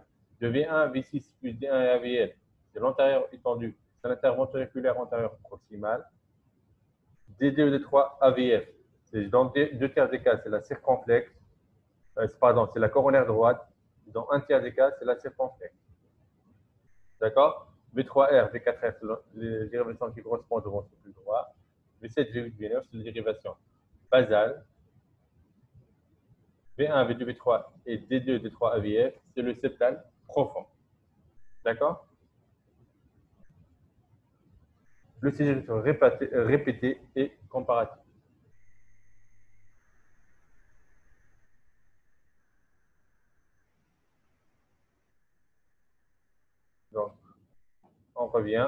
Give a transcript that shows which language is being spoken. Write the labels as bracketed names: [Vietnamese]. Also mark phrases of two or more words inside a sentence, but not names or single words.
[French] De V1 V6 plus D1 AVL, c'est l'antérieur étendu, c'est l'interventriculaire antérieur proximal. D2 et D3 AVF, c'est dans deux tiers des cas, c'est la circonflexe. Pardon, c'est la coronaire droite. Dans un tiers des cas, c'est la circonflexe. D'accord? V3R, V4R, c'est les dérivations qui correspondent au ventricule droit. V7, V8, V9, c'est les dérivations basales. V1, V2, V3 et D2, D3, AVF, c'est le septal profond. D'accord? Le CG répété et comparatif. Donc, on revient.